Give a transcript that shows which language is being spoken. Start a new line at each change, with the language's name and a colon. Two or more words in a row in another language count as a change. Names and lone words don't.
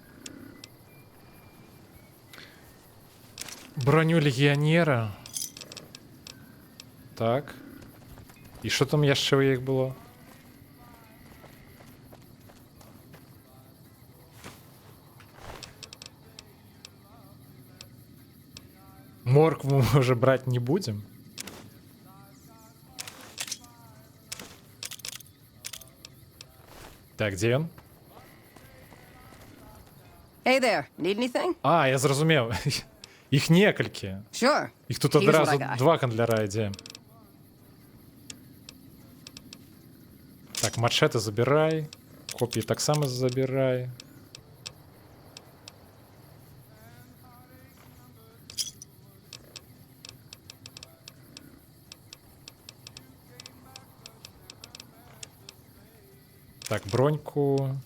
Belarusian: Броню легіянера. Так. І що там яшчэ ў іх было?
Russian: Моркву мы уже брать не будем. Так, где он?
English: Hey there, need anything?
Belarusian: А, я зразумеў. Іх некалькі.
English: Sure.
Belarusian: Іх тут
English: Here's what
Belarusian: адразу
English: I got.
Belarusian: два гандляра ідзе. Так, мачете забирай. Копії таксама забирай. Так, броньку.